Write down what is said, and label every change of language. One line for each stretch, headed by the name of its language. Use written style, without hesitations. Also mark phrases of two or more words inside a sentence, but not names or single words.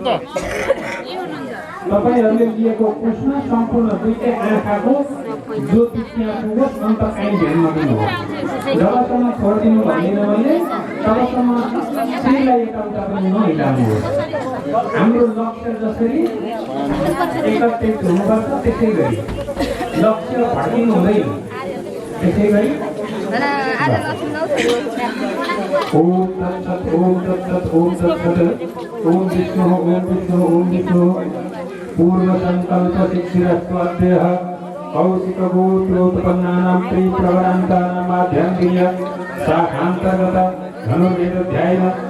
Nepali: तपाईहरूले लिएको पुष्मा सम्पूर्ण दुईटै आँखाको ज्योति त्यहाँ पुगोस् अन्त काहीँ ध्यान नदिनुहोस् जबसम्म छोडिदिनु भन्दैन मैले तबसम्म श्रीलाई यताउता पनि नहिलाउनुहोस् हाम्रो लक्ष्य जसरी एकत्रित हुनुपर्छ त्यसै गरी लक्ष्य भड्किनु हुँदैन त्यसै गरी
Sanskrit: ओम तत्सत् ओम तत्सत् ओम तत्सत् ओम विष्णु ओम विष्णु पूर्व संकल्प शिक्षिरस्वाद्यः कौशिक गोत्रोत्पन्नानां त्रिप्रवरान्तानां माध्यन्तीय शाखान्तर्गत धनुर्वेदध्यायेन